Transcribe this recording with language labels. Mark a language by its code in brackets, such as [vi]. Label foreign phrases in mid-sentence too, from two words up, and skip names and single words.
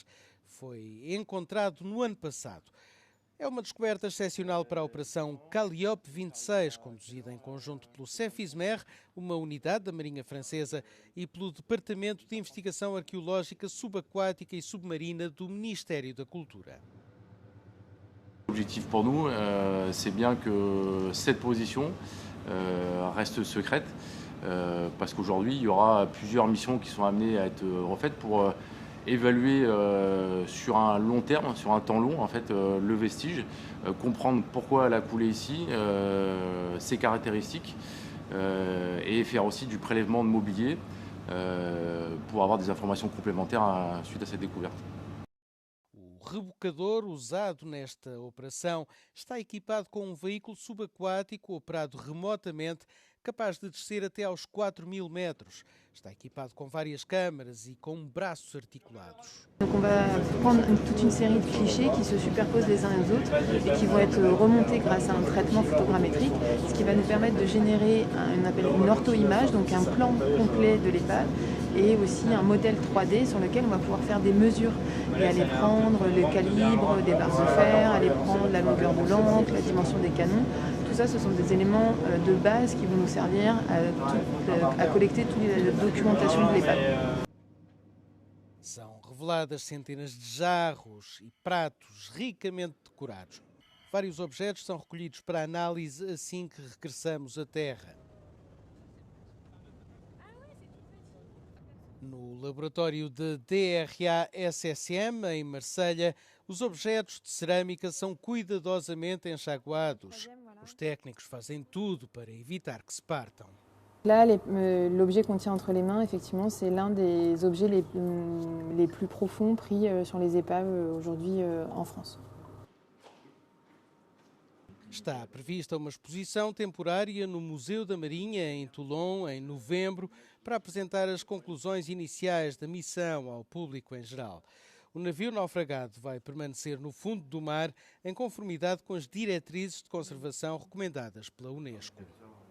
[pt] Foi encontrado no ano passado. É uma descoberta excepcional para a Operação Calliope 26, conduzida em conjunto pelo Cefismer, uma unidade da Marinha Francesa, e pelo Departamento de Investigação Arqueológica Subaquática e Submarina do Ministério da Cultura. [fr] L'objectif pour nous, c'est bien que cette position reste secrète, parce qu'aujourd'hui, il y aura plusieurs missions qui sont amenées à être refaites pour évaluer sur un long terme, sur un temps long, en fait, le vestige, comprendre pourquoi elle a coulé ici, ses caractéristiques, et faire aussi du prélèvement de mobilier pour avoir des informations complémentaires suite à cette découverte. [pt] O rebocador usado nesta operação está equipado com um veículo subaquático operado remotamente, capaz de descer até aos 4.000 metros. Está equipado com várias câmaras e com braços articulados. [fr] Donc on va prendre toute une série de clichés qui se superposent les uns aux autres et qui vont être remontés grâce à un traitement photogrammétrique, ce qui va nous permettre de générer une ortho-image, donc un plan complet de l'épave, et aussi un modèle 3D sur lequel on va pouvoir faire des mesures et aller prendre le calibre des barres de fer, aller prendre la longueur de l'encre, la dimension des canons. Tout ça, ce sont des éléments de base qui vont nous servir à collecter toute la documentation de l'épave. [pt] São reveladas centenas de jarros e pratos ricamente decorados. Vários objetos são recolhidos para análise assim que regressamos à Terra. No laboratório de DRA-SSM, em Marselha, os objetos de cerâmica são cuidadosamente enxaguados. Os técnicos fazem tudo para evitar que se partam. [fr] Là, l'objet qu'on tient entre les mains, effectivement, c'est l'un des objets les plus profonds pris sur les épaves aujourd'hui en France. [pt] Está prevista uma exposição temporária no Museu da Marinha, em Toulon, em novembro, para apresentar as conclusões iniciais da missão ao público em geral. O navio naufragado vai permanecer no fundo do mar, em conformidade com as diretrizes de conservação recomendadas pela Unesco.